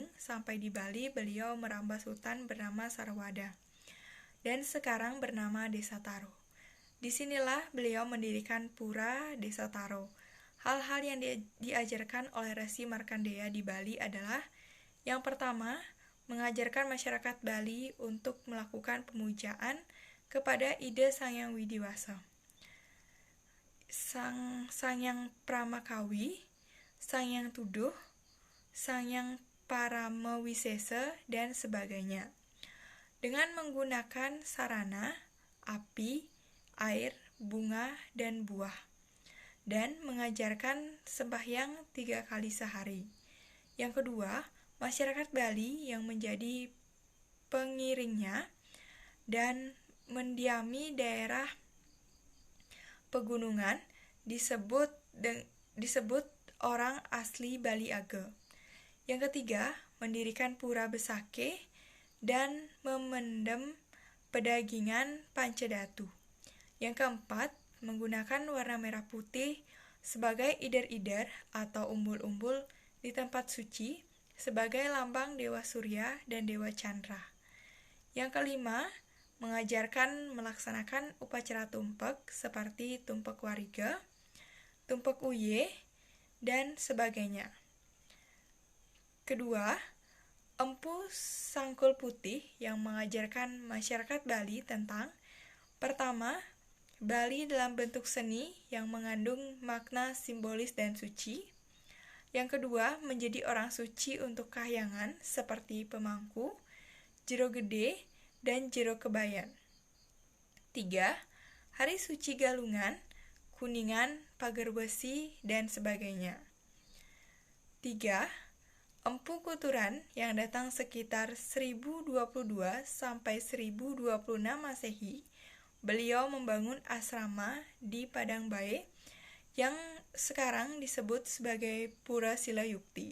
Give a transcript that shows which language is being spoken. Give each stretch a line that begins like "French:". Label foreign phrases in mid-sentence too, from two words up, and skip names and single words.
Indonesian: Sampai di Bali, beliau merambah sultan bernama Sarwada dan sekarang bernama Desa Taro. Disinilah beliau mendirikan pura Desa Taro. Hal-hal yang diajarkan oleh Resi Markandeya di Bali adalah yang pertama, mengajarkan masyarakat Bali untuk melakukan pemujaan kepada ide Sang Hyang Widiwasa, Sang Hyang Pramakawi, Sang Hyang Tuduh, Sang Hyang Paramawisesa, dan sebagainya. Dengan menggunakan sarana, api, air, bunga, dan buah. Dan mengajarkan sembahyang 3 kali sehari. Yang kedua, masyarakat Bali yang menjadi pengiringnya dan mendiami daerah pegunungan disebut orang asli Bali Age. Yang ketiga, mendirikan pura Besake dan memendam pedagingan Pancadatu. Yang keempat, menggunakan warna merah putih sebagai ider-ider atau umbul-umbul di tempat suci sebagai lambang Dewa Surya dan Dewa Chandra. Yang kelima, mengajarkan melaksanakan upacara tumpek seperti tumpek wariga, tumpek uye, dan sebagainya. Kedua, Empu Sangkul Putih yang mengajarkan masyarakat Bali tentang pertama, Bali dalam bentuk seni yang mengandung makna simbolis dan suci. Yang kedua, menjadi orang suci untuk kahyangan seperti pemangku, jero gede, dan jero kebayan. 3. Hari suci Galungan, Kuningan, Pagar Besi, dan sebagainya. 3. Empu Kuturan yang datang sekitar 1022 sampai 1026 Masehi. Beliau membangun asrama di Padang Bae yang sekarang disebut sebagai Pura Silayukti.